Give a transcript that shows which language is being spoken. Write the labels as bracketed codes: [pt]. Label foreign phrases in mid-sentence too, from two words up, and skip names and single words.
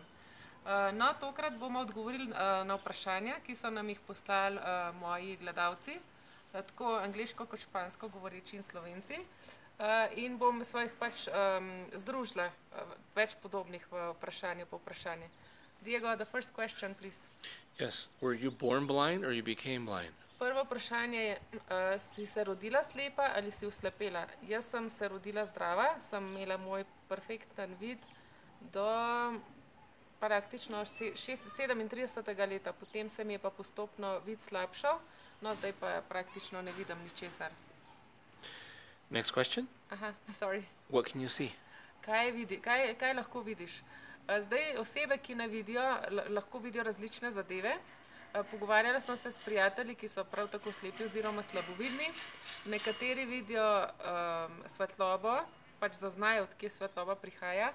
[sl] No, tokrat bomo odgovorili na vprašanja, ki so nam jih poslali moji gledalci, tako angleško kot špansko govoreči in Slovenci. In bom svojih pač združila več podobnih vprašanj po vprašanje. [en] Diego, the first question, please. Yes. Were you born blind or you became blind? [sl] Prvo vprašanje je, si se rodila slepa ali si oslepela? Jaz sem se rodila zdrava, sem imela moj perfekten vid do praktično 37. leta, potem se mi je pa postopno vid slabšal, no zdaj pa praktično ne vidim ničesar. [en] Next question. Aha, sorry. What can you see? [sl] Kaj lahko vidiš? Zdaj osebe, ki ne vidijo, lahko vidijo različne zadeve. Pogovarjala sem se s prijatelji, ki so prav tako slepi oziroma slabovidni. Nekateri vidijo svetlobo, pač zaznajo, od kje svetloba prihaja.